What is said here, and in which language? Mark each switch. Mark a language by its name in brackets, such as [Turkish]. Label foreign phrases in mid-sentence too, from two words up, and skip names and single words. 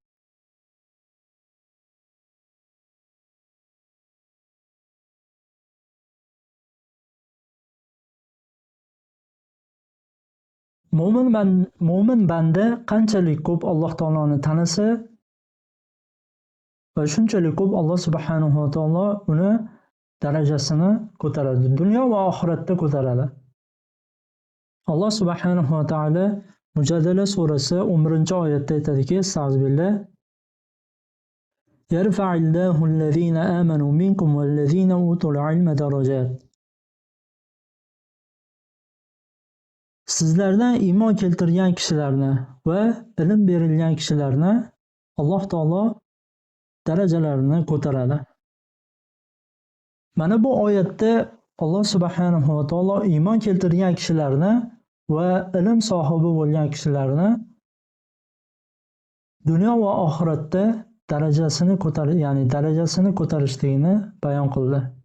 [Uzbek] Mo'min banda qanchalik ko'p Alloh taoloni tanisa va shunchalik ko'p Alloh [Arabic] سبحانه وتعالى [Uzbek] uni darajasini ko'taradi, dunyo va oxiratda ko'taradi. Alloh [Arabic] سبحانه وتعالى [Uzbek] Mujadala surasi 11-oyatda aytadiki: "Astagfirullah. [Arabic] يرفع الله الذين آمنوا منكم والذين أوتوا العلم درجات." [Uzbek] Sizlardan iymon keltirgan kishilarni va ilm berilgan kishilarni Alloh taolo darajalarini ko'taradi. Mana bu oyatda Alloh [Arabic] سبحانه وتعالى [Uzbek] iymon keltirgan kishilarni va ilm sohibi bo'lgan kishilarni dunyo va oxiratda darajasini ko'tarishligini bayon qildi.